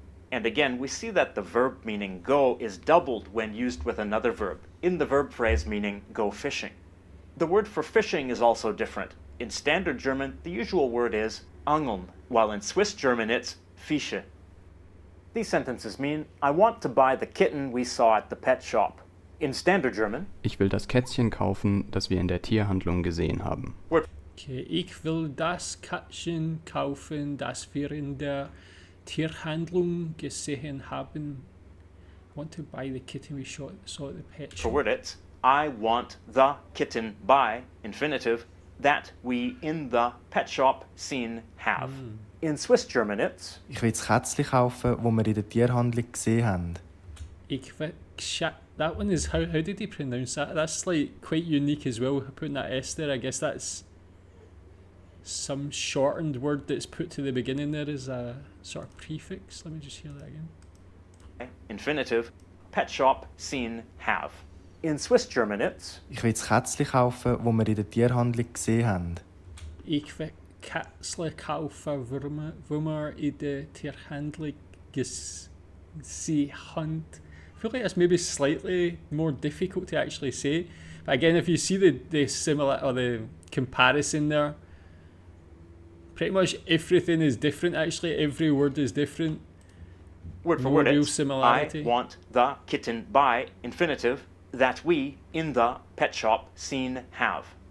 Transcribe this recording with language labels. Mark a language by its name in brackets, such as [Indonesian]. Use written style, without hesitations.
[English] And again, we see that the verb meaning go is doubled when used with another verb, in the verb phrase meaning go fishing. The word for fishing is also different. In Standard German, the usual word is angeln, while in Swiss German it's Fische. These sentences mean, I want to buy the kitten we saw at the pet shop. In Standard German, [German] Ich will das Kätzchen kaufen, das wir in der Tierhandlung gesehen haben. Okay, ich will das Katzchen kaufen, das wir in der Tierhandlung gesehen haben. [English] I want to buy the kitten we saw at the pet for shop. word it's, I want the kitten by, infinitive, that we in the pet shop seen have. In Swiss German it's, [German] Ich will das Kätzchen kaufen, wo wir in der Tierhandlung gesehen haben. Ich will [English] that one is, how did he pronounce that? That's like quite unique as well, putting that S there. I guess that's some shortened word that's put to the beginning there as a sort of prefix. Let me just hear that again. infinitive, pet shop seen have. In Swiss German it's, [German] Ich will das Kätzchen kaufen, wo wir in der Tierhandlung gesehen haben. Ich will Kätzle kaufen, wo wir in der Tierhandlung gesehen haben. [English] I feel like that's maybe slightly more difficult to actually say. But again, if you see the similar or the comparison there, pretty much everything is different actually. Every word is different. word for No word real it's, similarity. I want the kitten by, infinitive, that we in the pet shop seen have.